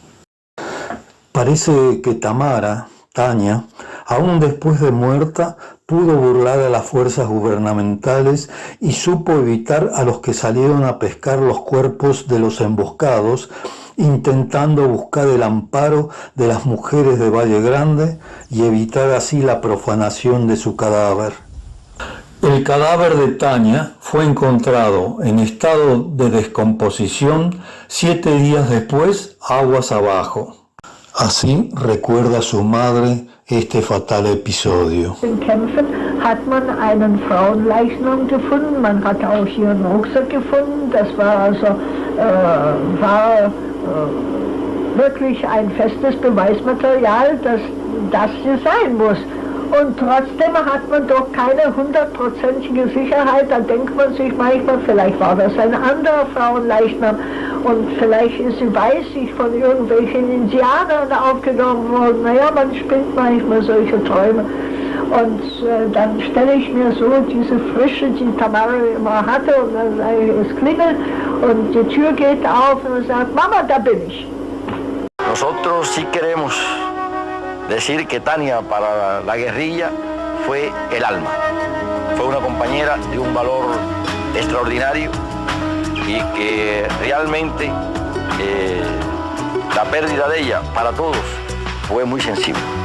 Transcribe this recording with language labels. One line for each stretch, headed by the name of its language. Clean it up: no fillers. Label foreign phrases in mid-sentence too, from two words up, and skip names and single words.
Spanish: Parece que Tamara, Tania, aún después de muerta, pudo burlar a las fuerzas gubernamentales y supo evitar a los que salieron a pescar los cuerpos de los emboscados, intentando buscar el amparo de las mujeres de Valle Grande y evitar así la profanación de su cadáver. El cadáver de Tania fue encontrado en estado de descomposición 7 días después, aguas abajo. Así recuerda su madre este fatal episodio.
German: In Kämpfen hat man einen Frauenleichnam gefunden, man hat auch ihren Rucksack gefunden, das war also wirklich ein festes Beweismaterial, dass das hier sein muss. Und trotzdem hat man doch keine 100%ige Sicherheit, da denkt man sich manchmal, vielleicht war das ein anderer Frauenleichnam und vielleicht ist sie weißig von irgendwelchen Indianern aufgenommen worden. Naja, man spinnt manchmal solche Träume. Und dann stelle ich mir so diese Frische, die Tamara immer hatte, und dann sage ich, es klingelt und die Tür geht auf und man sagt, Mama, da bin ich.
Spanish: Nosotros sí queremos decir que Tania para la guerrilla fue el alma. Fue una compañera de un valor extraordinario y que realmente la pérdida de ella para todos fue muy sensible.